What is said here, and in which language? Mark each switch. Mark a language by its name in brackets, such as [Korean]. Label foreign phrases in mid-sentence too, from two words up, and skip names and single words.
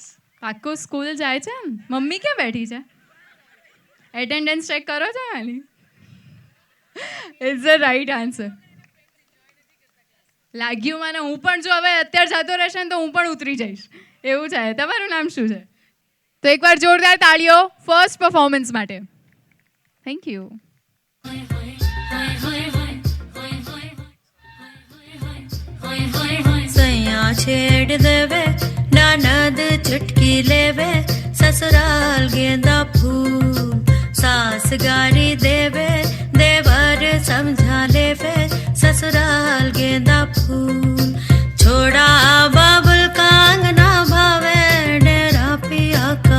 [Gujarati] પાક્કું સ્કૂલ જાય છે? મમ્મી ક્યાં બેઠી છે? [English] attendance check [Gujarati] કરો છો એની? [English] It's the right answer. [Gujarati] લાગ્યું મને, હું પણ જો હવે અત્યારે જતો રહેશે ને તો હું પણ ઉતરી જઈશ એવું છે. તમારું નામ શું છે? તો એકવાર જોરદાર તાળીઓ [English] first performance [Gujarati] માટે. [English] Thank you. [Hindi] सैया छेड़ देवे ननद चुटकी लेवे ससुराल गेंदा फूल सास गारी देवे देवर समझा लेवे ससुराल गेंदा फूल छोड़ा बाबुल का अंगना भावे डेरा पिया का